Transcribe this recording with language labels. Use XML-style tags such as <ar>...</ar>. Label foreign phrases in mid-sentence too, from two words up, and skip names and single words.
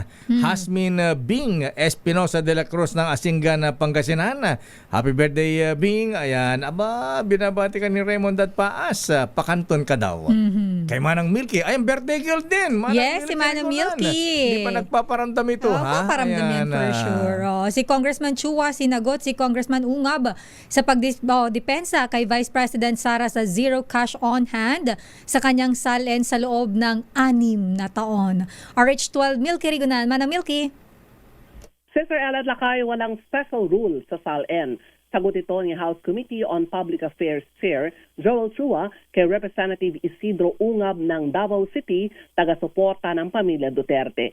<tl>Hasmin Bing Espinosa de la Cruz ng Asingan, Pangasinan. Happy birthday, Bing. Ayan. Aba, binabati ka ni Raymond Dadpaas. Pakanton ka daw. Kay Manang Milky. Ay, birthday girl din. Manang yes, Milky, si Manang Milky. Hindi pa nagpaparamdam ito, ha? Paparamdam yan</tl> <en>for sure.</en> <tl>Si Congressman Chua sinagot si Congressman Ungab sa pagdepensa kay Vice President Sara sa</tl> <en>zero cash on hand</en> <tl>sa kanyang salen sa loob ng 6 na taon. RH12 Milky Rigunan. Manang Milky. Sister Ella Lakay, walang</tl> <en>special rule</en> <tl>sa salen. Sagot ito ni House Committee on Public Affairs Chair Joel Chua kay Representative Isidro Ungab ng Davao City, taga-suporta ng pamilya Duterte.</tl>